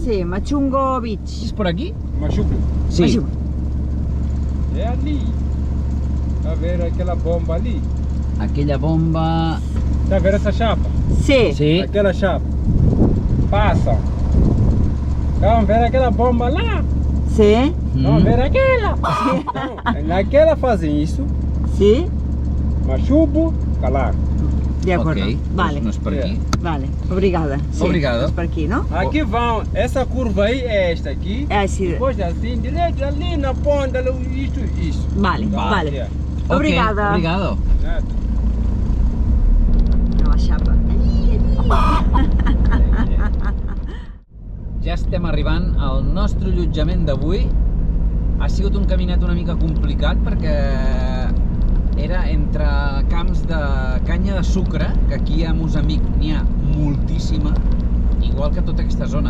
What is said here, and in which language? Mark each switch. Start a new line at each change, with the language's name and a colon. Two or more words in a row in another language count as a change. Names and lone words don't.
Spanish: Sí, Machungo Beach. ¿Es por aquí? Machuco. Sí. Machungo.
Portuguese: É ali. Tá vendo aquela bomba ali?
Spanish: Aquella bomba...
Portuguese: Tá vendo essa chapa?
Spanish: Sí. Sí.
Portuguese: Aquela chapa. Passa. Estão vendo aquela bomba lá?
Spanish: Sí.
Portuguese: Estão vendo aquela? Naquela fazem isso.
Spanish: Sí.
Portuguese: Machuco, calar.
Spanish: De acuerdo. Ok, Vale.
Catalan: no és per aquí.
Spanish: Vale. Obrigada. Sí,
Portuguese: Obrigado.
Catalan: és per aquí, no?
Portuguese: Aqui vão, essa curva aí é esta aqui.
Spanish: Sí.
Portuguese: Depois assim, direito ali na ponta, isso.
Spanish: Vale, vale.
English: Yeah.
Portuguese: Obrigada. Ok, obrigado. Nada.
Catalan: A la xapa. Ja estem arribant al nostre allotjament d'avui. Ha sigut un caminet una mica complicat perquè era entre camps de canya de sucre, que aquí a Moçambic n'hi ha moltíssima, igual que tota aquesta zona.